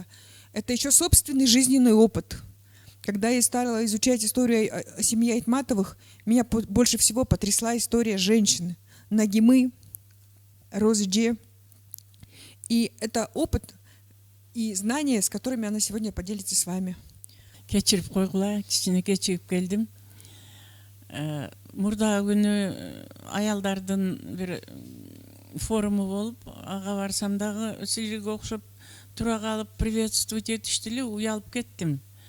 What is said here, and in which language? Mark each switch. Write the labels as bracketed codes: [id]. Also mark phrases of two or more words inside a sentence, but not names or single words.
[ru] Это еще собственный жизненный опыт. Когда я стала изучать историю о семье Айтматовых, меня больше всего потрясла история женщин. Нагимы, Розы. И это опыт и знания, с которыми она сегодня поделится с вами. [ky] Кечирип койгула, кичине кечигип келдим. Мурда күнү аялдардын бир форуму болуп, ага барсам дагы силерге окшоп тура калып приветствовать этишти эле, уялып кеттим.